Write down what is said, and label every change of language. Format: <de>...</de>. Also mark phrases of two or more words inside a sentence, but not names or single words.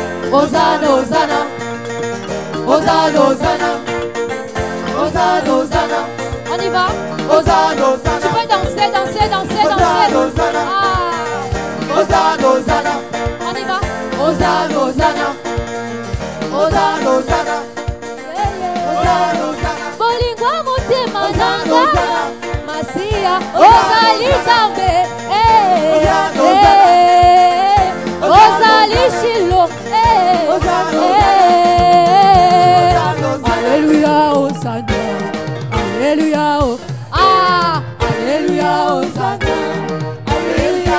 <fr>Hosanna, Hosanna, Hosanna, Hosanna, Hosanna, Hosanna. On y va. Hosanna. Hosanna. Tu peux danser, danser, danser, danser. Hosanna. Ah. Hosanna. Hosanna. On y va. Hosanna, Hosanna, Hosanna. Hosanna.</fr> <ln>Bolingwa motema nanga, masi Ozali Nzambe, Ozali Shilo,</ln> <fr>Alléluia, Hosanna, Alléluia, Alléluia, Hosanna, Alléluia,</fr>